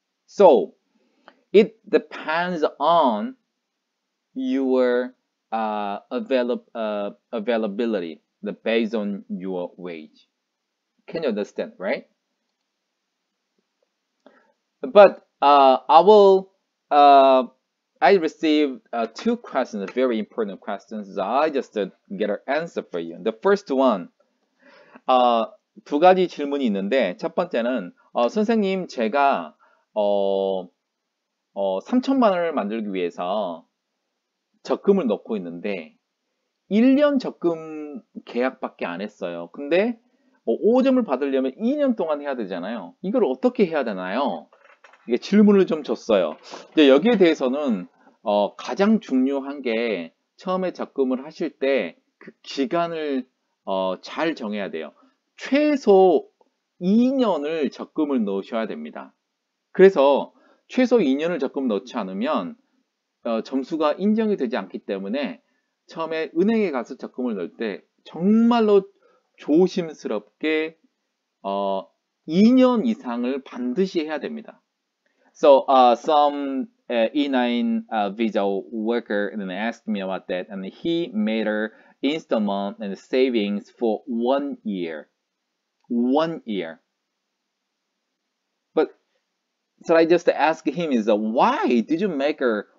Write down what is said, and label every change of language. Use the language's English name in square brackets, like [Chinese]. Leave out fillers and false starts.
[English] So it depends on your availability, based on your wage. Can you understand, right? But I received 2 questions, very important questions. I just get an answer for you. The first one, [Korean] 2 가지 질문이 있는데, 첫 번째는 선생님, 제가 3천만 원을 만들기 위해서 적금을 넣고 있는데 1년 적금 계약밖에 안 했어요. 근데 5점을 받으려면 2년 동안 해야 되잖아요. 이걸 어떻게 해야 되나요? 이게 질문을 좀 줬어요. 이제 여기에 대해서는 가장 중요한 게 처음에 적금을 하실 때 그 기간을 잘 정해야 돼요. 최소 2년을 적금을 넣으셔야 됩니다. 그래서 최소 2년을 적금 넣지 않으면 점수가 인정이 되지 않기 때문에 처음에 은행에 가서 적금을 넣을 때 정말로 조심스럽게 2년 이상을 반드시 해야 됩니다. [English] So some E9 visa worker and asked me about that, and he made her installment and savings for 1 year. 1 year. But so I just asked him is why did you make her